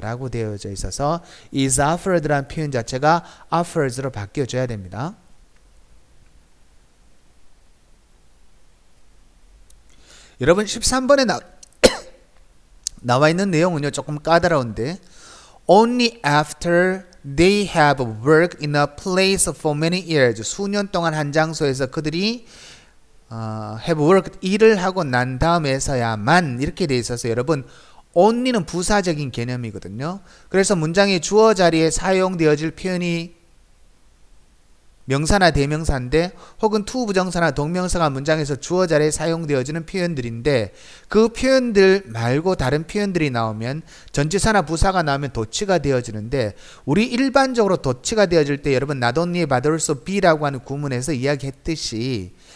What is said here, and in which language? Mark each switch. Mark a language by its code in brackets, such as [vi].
[ko] 라고 되어져 있어서 is offered라는 표현 자체가 offers로 바뀌어져야 됩니다. 여러분 13번에 나와 있는 내용은요 조금 까다로운데 Only after [en] They have worked in a place for many years. [ko] 수년 동안 한 장소에서 그들이 have worked 일을 하고 난 다음에서야만 이렇게 돼 있어서 여러분 only는 부사적인 개념이거든요. 그래서 문장의 주어 자리에 사용되어질 표현이 명사나 대명사인데 혹은 투 부정사나 동명사가 문장에서 주어 자리에 사용되어지는 표현들인데 그 표현들 말고 다른 표현들이 나오면 전치사나 부사가 나오면 도치가 되어지는데 우리 일반적으로 도치가 되어질 때 여러분 not only but also be라고 하는 구문에서 이야기했듯이